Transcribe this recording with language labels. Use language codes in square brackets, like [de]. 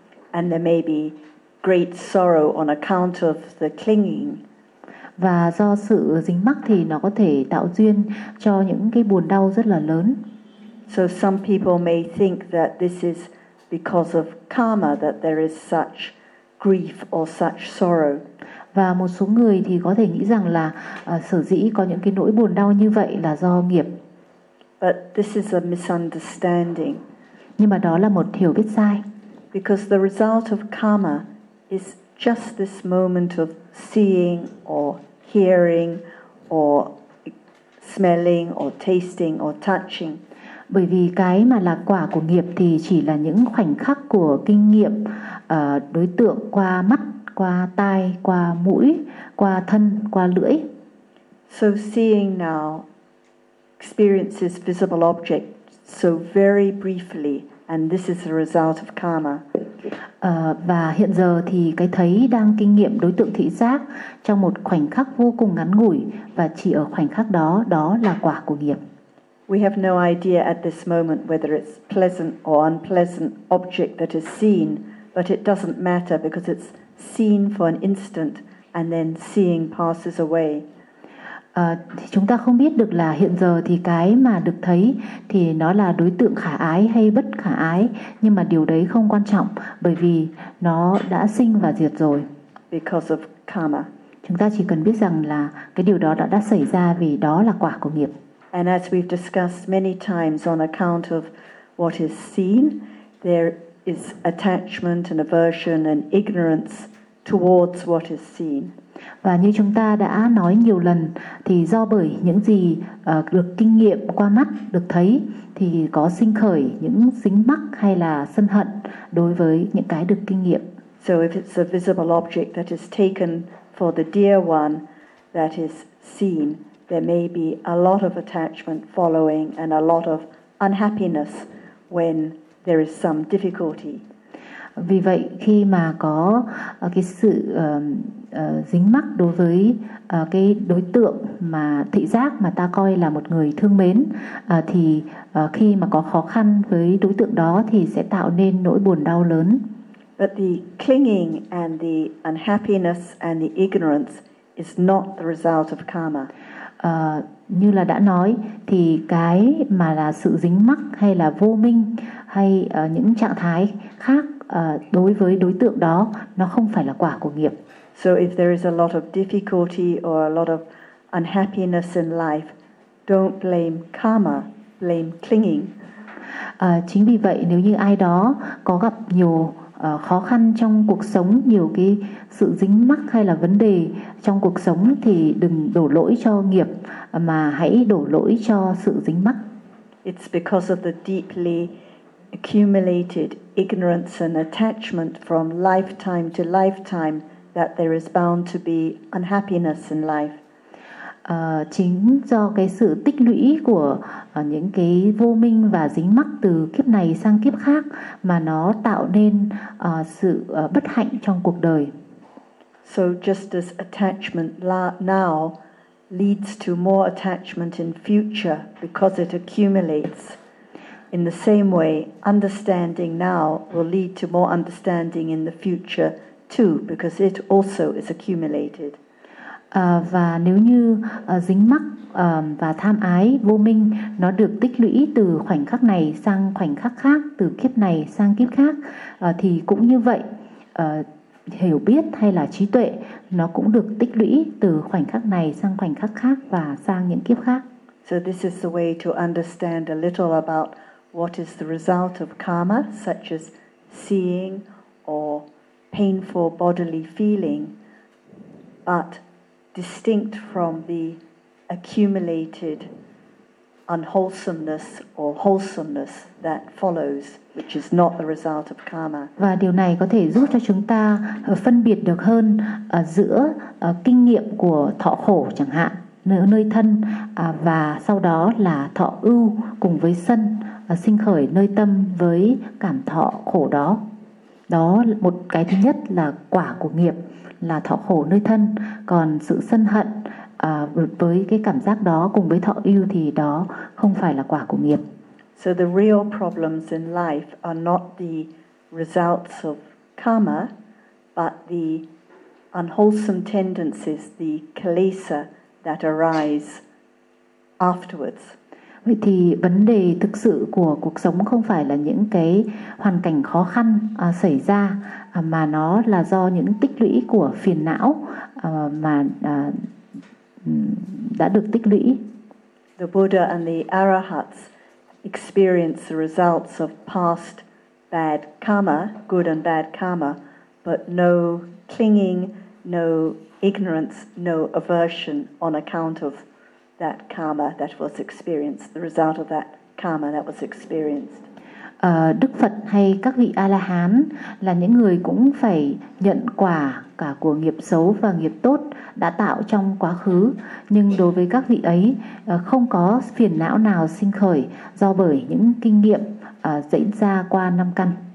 [en] And there may be great sorrow on account of the clinging. [vi] Và do sự dính mắc thì nó có thể tạo duyên cho những cái buồn đau rất là lớn. [en] So some people may think that this is because of karma that there is such grief or such sorrow. [vi] Và một số người thì có thể nghĩ rằng là sở dĩ có những cái nỗi buồn đau như vậy là do nghiệp. [en] But this is a misunderstanding. [vi] Nhưng mà đó là một hiểu biết sai. [en] Because the result of karma is just this moment of seeing or hearing or smelling or tasting or touching. [vi] Bởi vì cái mà là quả của nghiệp thì chỉ là những khoảnh khắc của kinh nghiệm đối tượng qua mắt, qua tai, qua mũi, qua thân, qua lưỡi. [en] So seeing now experiences visible objects so very briefly, and this is the result of karma. [vi] Và hiện giờ thì cái thấy đang kinh nghiệm đối tượng thị giác trong một khoảnh khắc vô cùng ngắn ngủi, và chỉ ở khoảnh khắc đó, đó là quả của nghiệp. [en] We have no idea at this moment whether it's pleasant or unpleasant object that is seen, but it doesn't matter because it's seen for an instant and then seeing passes away. [vi] Thì chúng ta không biết được là hiện giờ thì cái mà được thấy thì nó là đối tượng khả ái hay bất khả ái, nhưng mà điều đấy không quan trọng bởi vì nó đã sinh và diệt rồi. [en] Because of karma. [vi] Chúng ta chỉ cần biết rằng là cái điều đó đã xảy ra vì đó là quả của nghiệp. [en] And as we've discussed many times, on account of what is seen, there is attachment and aversion and ignorance towards what is seen. [vi] Và như chúng ta đã nói nhiều lần, thì do bởi những gì được kinh nghiệm qua mắt, được thấy, thì có sinh khởi những dính mắc hay là sân hận đối với những cái được kinh nghiệm. [en] So if it's a visible object that is taken for the dear one that is seen, there may be a lot of attachment following and a lot of unhappiness when there is some difficulty. [vi] Vì vậy khi mà có cái sự dính mắc đối với cái đối tượng mà thị giác mà ta coi là một người thương mến, thì khi mà có khó khăn với đối tượng đó thì sẽ tạo nên nỗi buồn đau lớn. [en] But the clinging and the unhappiness and the ignorance is not the result of karma. [vi] Như là đã nói thì cái mà là sự dính mắc hay là vô minh hay những trạng thái khác đối với đối tượng đó, nó không phải là quả của nghiệp. [en] So if there is a lot of difficulty or a lot of unhappiness in life, don't blame karma, blame clinging. [vi] Chính vì vậy nếu như ai đó có gặp nhiều khó khăn trong cuộc sống, nhiều cái sự dính mắc hay là vấn đề trong cuộc sống, thì đừng đổ lỗi cho nghiệp mà hãy đổ lỗi cho sự dính mắc. [en] It's because of the deeply accumulated ignorance and attachment from lifetime to lifetime that there is bound to be unhappiness in life. [vi] Chính do cái sự tích lũy của những cái vô minh và dính mắc từ kiếp này sang kiếp khác mà nó tạo nên sự bất hạnh trong cuộc đời. [en] So just as attachment now leads to more attachment in future because it accumulates, in the same way, understanding now will lead to more understanding in the future too because it also is accumulated. [vi] Và nếu như dính mắc và tham ái vô minh nó được tích lũy từ khoảnh khắc này sang khoảnh khắc khác, từ kiếp này sang kiếp khác, thì cũng như vậy, hiểu biết hay là trí tuệ nó cũng được tích lũy từ khoảnh khắc này sang khoảnh khắc khác và sang những kiếp khác. [en] So this is the way to understand a little about what is the result of karma, such as seeing or painful bodily feeling, but distinct from the accumulated unwholesomeness or wholesomeness that follows, which is not the result of karma. [vi] Và điều này có thể giúp cho chúng ta phân biệt được hơn giữa kinh nghiệm của thọ khổ chẳng hạn nơi thân và sau đó là thọ ưu cùng với sân sinh khởi nơi tâm với cảm thọ khổ đó. Đó một cái thứ nhất là quả của nghiệp là thọ khổ nơi thân, còn sự sân hận với cái cảm giác đó cùng với thọ ưu thì đó không phải là quả của nghiệp. [en] So the real problems in life are not the results of karma, but the unwholesome tendencies, the kilesa that arise afterwards. [vi] Vậy thì vấn đề thực sự của cuộc sống không phải là những cái hoàn cảnh khó khăn xảy ra, mà nó là do những tích lũy của phiền não mà đã được tích lũy. [en] The Buddha and the Arahats experience the results of past bad karma, good and bad karma, but no clinging, no ignorance, no aversion on account of that karma that was experienced, the result of that karma that was experienced. [vi] Đức Phật hay các vị A-la-hán là những người cũng phải nhận quả cả của nghiệp xấu và nghiệp tốt đã tạo trong quá khứ. Nhưng đối với các vị ấy, không có phiền não nào sinh khởi do bởi những kinh nghiệm diễn ra qua năm căn.